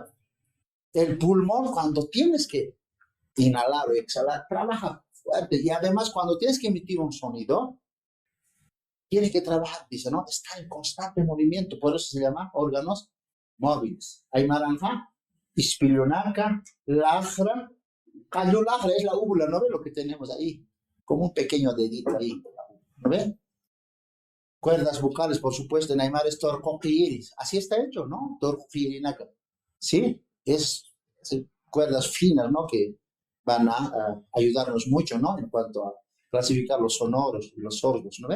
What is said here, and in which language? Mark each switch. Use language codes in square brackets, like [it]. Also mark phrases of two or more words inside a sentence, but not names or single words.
[es] El pulmón, cuando tienes que inhalar o exhalar, trabaja fuerte. Y además, cuando tienes que emitir un sonido, tiene que trabajar, dice, ¿no? Está en constante movimiento. Por eso se llama órganos móviles. Hay naranja, [ay] espilionaca, lajra. Cayo lajra [es] es la úvula, ¿no ve lo que tenemos ahí? Como un pequeño dedito ahí, ¿no ve? Cuerdas vocales, por supuesto, en Aymara es torcoquiris. Así está hecho, ¿no? Torcoquirinaca. Sí, es cuerdas finas, ¿no? Que van a ayudarnos mucho, ¿no? En cuanto a clasificar los sonoros y los sordos, ¿no ve?